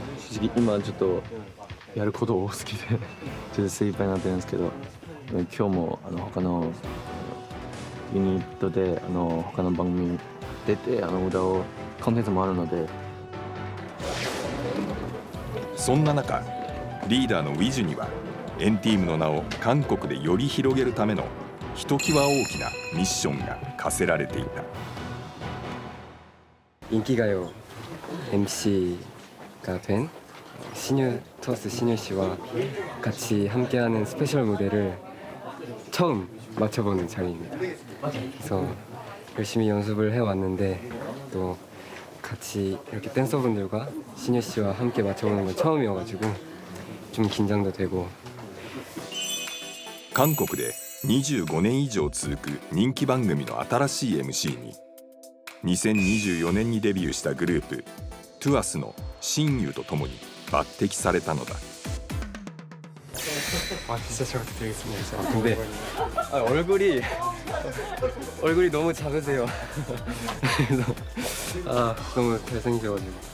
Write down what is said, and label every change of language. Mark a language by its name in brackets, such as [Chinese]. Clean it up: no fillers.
[Japanese] 正直今ちょっとやること多すぎてちょっと精一杯になってるんですけど、今日も他のユニットで他の番組出て歌をコンテンツもあるので。そんな中、リーダーのウィジュには&ＴＥＡMの名を韓国でより広げるためのひときわ大きなミッションが課せられていた。 [Korean] 인기가요 MC가 된 토스 신유 씨와 같이 함께하는 스페셜 무대를 처음 맞춰보는 자리입니다. 그래서 열심히 연습을 해왔는데 또 같이 이렇게 댄서분들과 신유 씨와 함께 맞춰보는 건 처음이어가지고 좀 긴장도 되고. [Japanese] 韓国で25年以上続く人気番組の新しい MC に2024年にデビューしたグループ TWS の新ユとともに抜擢されたのだ。 [Korean] 진짜 잘 부탁드리겠습니다. 근데 얼굴이 너무 작으세요. 그래서 너무 잘생기셔가지고.